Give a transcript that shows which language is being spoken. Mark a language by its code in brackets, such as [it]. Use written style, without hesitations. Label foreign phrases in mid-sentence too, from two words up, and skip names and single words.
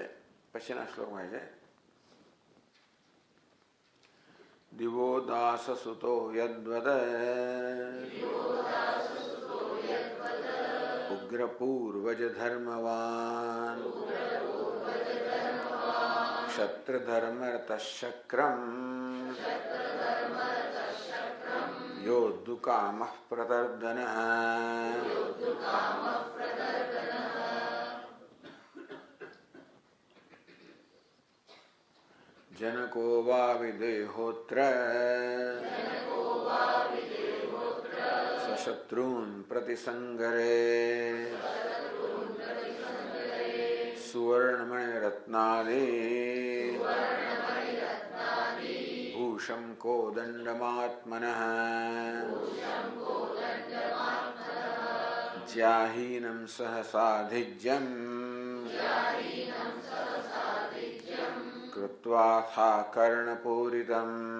[gu] પછીના શ્લોકમાં છે [sa] દિવો દાસ સુતો યદ્વદ ઉગ્ર પૂર્વજ ધર્મવાન ક્ષત્ર ધર્મ રતશક્રમ યોદ્ધુ કામ પ્રતર્દન. જनको वा विदेहोत्र स्वशत्रून् प्रतिसंगरे सुवर्णमणि रत्नादि કોદંડમાત્મનઃ જ્યાહીનં સહસાધિજ્યં કૃત્વાથા કર્ણપૂરિતં